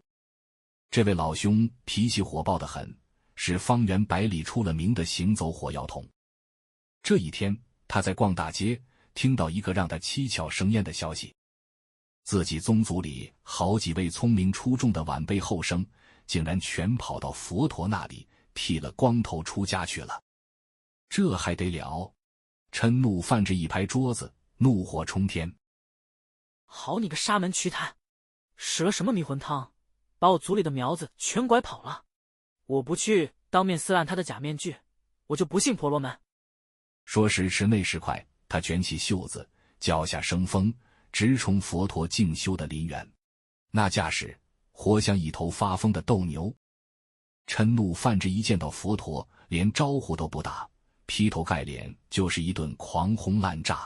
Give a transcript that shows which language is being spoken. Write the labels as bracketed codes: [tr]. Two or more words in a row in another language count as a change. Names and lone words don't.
[zh] 這位老兄脾氣火爆得很，是方圓百里出了名的行走火藥桶。這一天，他在逛大街，聽到一個讓他七竅生煙的消息：自己宗族裡好幾位聰明出眾的晚輩後生，竟然全跑到佛陀那裡剃了光頭出家去了。這還得了？嗔怒泛着一拍桌子，怒火衝天： 好你個沙門瞿昙，使了什麼迷魂湯，把我族裡的苗子全拐跑了！我不去當面撕爛他的假面具，我就不信婆羅門。說时遲那時快，他捲起袖子，腳下生風，直衝佛陀靜修的林園。那架勢活像一頭發瘋的鬥牛。嗔怒泛之一見到佛陀，連招呼都不打，劈頭蓋臉就是一頓狂轟濫炸。